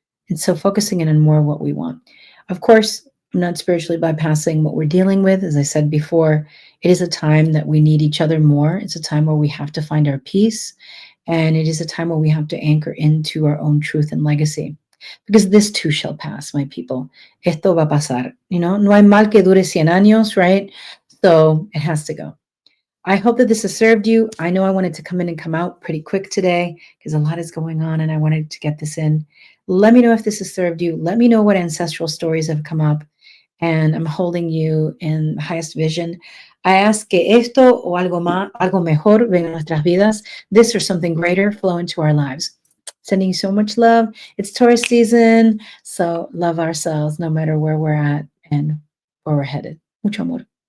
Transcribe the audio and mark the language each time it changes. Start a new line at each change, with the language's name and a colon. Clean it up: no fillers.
English: And so focusing in on more what we want. Of course, I'm not spiritually bypassing what we're dealing with. As I said before, it is a time that we need each other more. It's a time where we have to find our peace. And it is a time where we have to anchor into our own truth and legacy. Because this too shall pass, my people.
Spanish: Esto va a pasar. No hay mal que dure 100 años, right?
English: So it has to go. I hope that this has served you. I know I wanted to come in and come out pretty quick today because a lot is going on and I wanted to get this in. Let me know if this has served you. Let me know what ancestral stories have come up. And I'm holding you in the highest vision. I ask
Spanish: que esto o algo más, algo mejor venga a nuestras vidas.
English: This or something greater flow into our lives. Sending you so much love. It's Taurus season, so love ourselves no matter where we're at and where we're headed.
Spanish: Mucho amor.